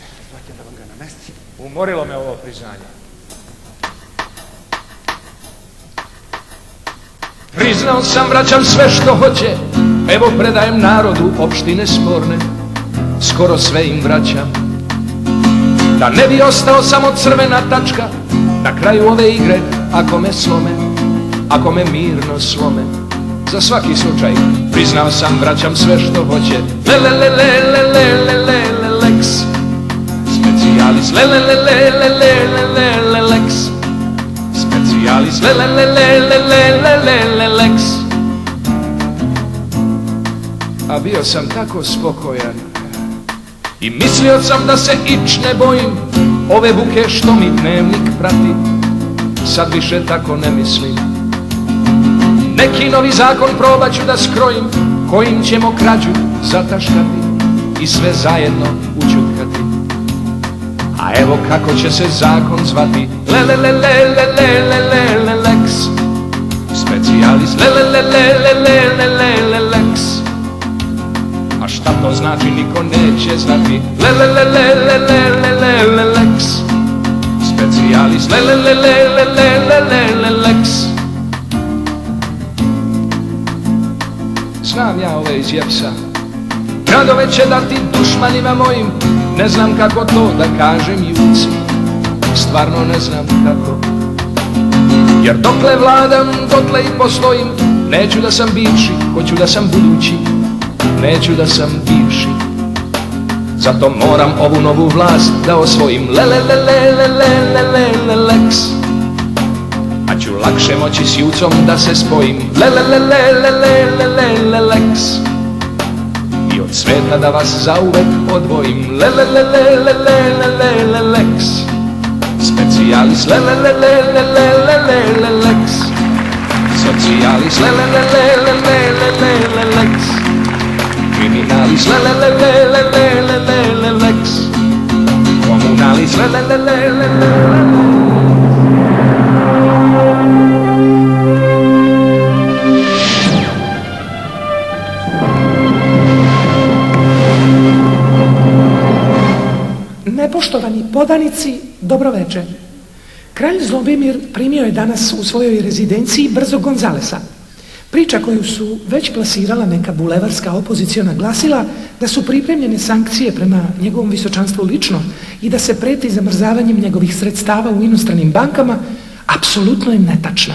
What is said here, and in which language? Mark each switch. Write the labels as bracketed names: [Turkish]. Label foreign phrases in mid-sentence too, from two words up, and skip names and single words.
[Serbian] Umorilo me ovo priznanje. Priznao sam, vraćam sve što hoće, evo predajem narodu opštine sporne, skoro sve im vraćam. Da ne bi ostao samo crvena tačka na kraju ove igre, ako me slome, ako me mirno slome. Za svaki slučaj priznao sam, vraćam sve što hoće. [Latin] Lex specialis, lex specialis, lex. [Serbian] A bio sam tako spokojan i mislio sam da se ić ne bojim ove buke što mi dnevnik prati. Sad više tako ne mislim, Neki novi zakon probat ću da skrojim, kojim ćemo krađu zataškati i sve zajedno učutkati. A evo kako će se zakon zvati, [Latin] lex specialis, lex. [Serbian] A šta to znači niko neće znati, [Latin] lex specialis, lex. [Serbian] Znam ja ove iz Jepsa, gradove će dati dušmanima mojim, ne znam kako to da kažem juci, stvarno ne znam kako. Jer dokle vladam, dotle i postojim, neću da sam bivši, hoću da sam budući, neću da sam bivši. Zato moram ovu novu vlast da osvojim, lex. Pa ću lakše moći s jucom da se spojim, lex. I od sveta da vas zauvek odvojim, [Latin] lex specialis, lex socialis, lex criminalis, lex communalis, [Serbian] Nepoštovani podanici, dobro večer. Kralj Zlobimir primio je danas u svojoj rezidenciji Brzog Gonzalesa. Priča koju su već plasirala neka bulevarska opoziciona glasila da su pripremljene sankcije prema njegovom visočanstvu lično i da se preti zamrzavanjem njegovih sredstava u inostranim bankama, apsolutno je netačna.